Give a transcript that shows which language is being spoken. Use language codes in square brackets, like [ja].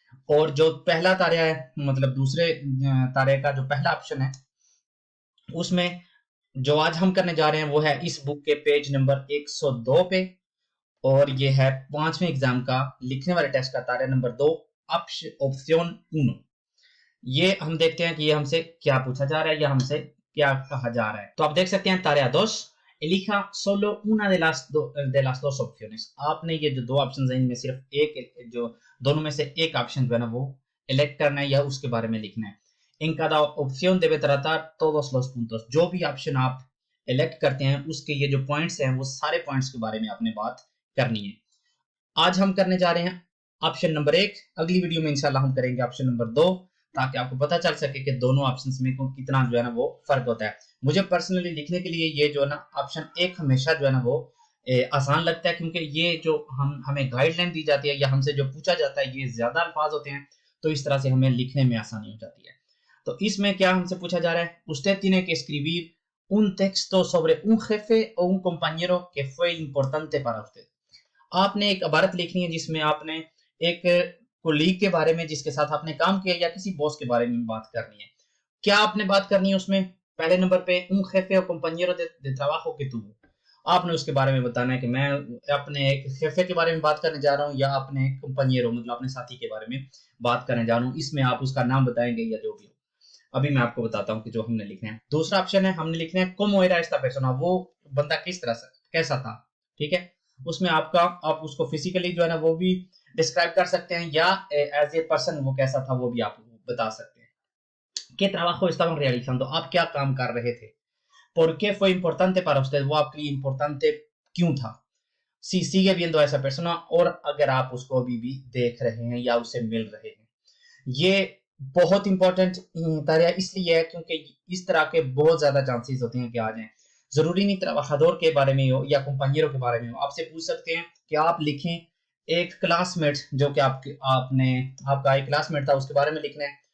[hi] और जो पहला तारा है मतलब दूसरे तारे का जो पहला ऑप्शन है उसमें जो आज हम करने जा रहे हैं वो है इस बुक के पेज नंबर 102 पे और ये है 5वें एग्जाम का लिखने वाले टेस्ट का तारा नंबर 2 ऑप्शन 1। ये हम देखते हैं कि ये हमसे क्या पूछा जा रहा है या हमसे क्या कहा जा रहा है। तो आप देख सकते हैं [es] tarea 2 elija solo una de las dos opciones। [hi] आपने ये जो 2 ऑप्शंस हैं इनमें सिर्फ एक जो दोनों में से एक ऑप्शन जो है ना वो इलेक्ट करना है या उसके बारे में लिखना है। [es] En cada opción debe tratar todos los puntos। [hi] जो भी ऑप्शन आप इलेक्ट करते हैं उसके ये जो पॉइंट्स हैं वो सारे पॉइंट्स के बारे में आपने बात करनी है। आज हम करने जा रहे हैं ऑप्शन नंबर 1, अगली वीडियो में इंशाल्लाह हम करेंगे ऑप्शन नंबर 2 ताकि आपको पता चल सके कि दोनों ऑप्शंस में कितना जो है ना वो फर्क होता है। मुझे पर्सनली लिखने के लिए ये जो है ना ऑप्शन 1 हमेशा जो है ना वो आसान लगता है क्योंकि ये जो हमें गाइडलाइन दी जाती है या हमसे जो पूछा जाता है ये ज्यादा अल्फाज होते हैं तो इस तरह से हमें लिखने में आसानी हो जाती है। तो इसमें क्या हमसे पूछा जा रहा है, [es] usted tiene que escribir un texto sobre un jefe o un compañero que fue importante para usted। [hi] आपने एक इबारत लिखनी है जिसमें आपने एक कोलीग के बारे में जिसके साथ आपने काम किया या किसी बॉस के बारे में बात करनी है। क्या आपने बात करनी है उसमें? पहले नंबर पे [es] un jefe o compañero de trabajo que tuvo, [hi] आपने उसके बारे में बताना है कि मैं अपने एक शेफे के बारे में बात करने जा रहा हूँ या अपने कंपनियरों मतलब अपने साथी के बारे में बात करने जा रहा हूँ। इसमें आप उसका नाम बताएंगे या जो भी हो। अभी मैं आपको बताता हूँ कि जो हमने लिखना है। दूसरा ऑप्शन है हमने लिखना है [es] cómo era esta persona, [hi] वो बंदा किस तरह से कैसा था। ठीक है, उसमें आप उसको फिजिकली जो है ना वो भी डिस्क्राइब कर सकते हैं या एज ए पर्सन वो कैसा था वो भी आप बता सकते हैं। [es] ¿Qué trabajo estaban realizando? [hi] आप क्या काम कर रहे थे? [es] ¿Por qué fue importante para usted? [hi] वो आपके लिए importante क्यों था? [es] Si sigue viendo a esa persona, [hi] और अगर आप उसको अभी भी देख रहे हैं या उससे मिल रहे हैं। ये बहुत इंपॉर्टेंट तारिया इसलिए है क्योंकि इस तरह के बहुत ज्यादा चांसेस होते हैं कि आ जाएं। जरूरी नहीं ट्रabajador के बारे में हो या कंपनियों के बारे में हो। आपसे पूछ सकते हैं कि आप लिखें एक क्लासमेट जो कि आपका एक क्लासमेट था उसके बारे में लिखना है।